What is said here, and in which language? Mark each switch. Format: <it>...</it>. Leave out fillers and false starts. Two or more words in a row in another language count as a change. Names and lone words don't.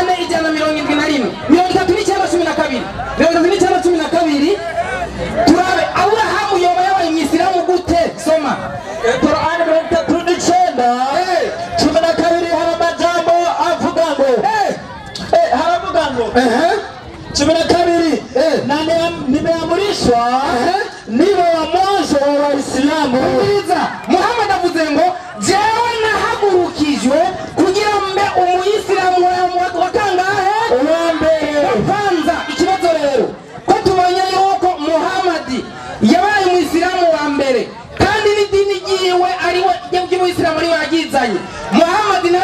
<rn>4:171 turabe Aburahamu yoba yabaye mwisilamu gute soma Korani 12:12 hari amajambo avuga ngo haravuga ngo 12</rn> <sw>na nimeamrishwa niwe wa mwanzo wa Waislamu</sw> <rn>Muhammad avuze ngo jewe nahagurukijwe kugira mbe umuyisilamu wa kangahe wa mbere kwanza ikibazo rero ko tubonye yuko Muhammad yabaye umuyisilamu wa mbere kandi n'idini yiwe ariwe y'umuyisilamu ariwe yagizanye Muhammad na</rn>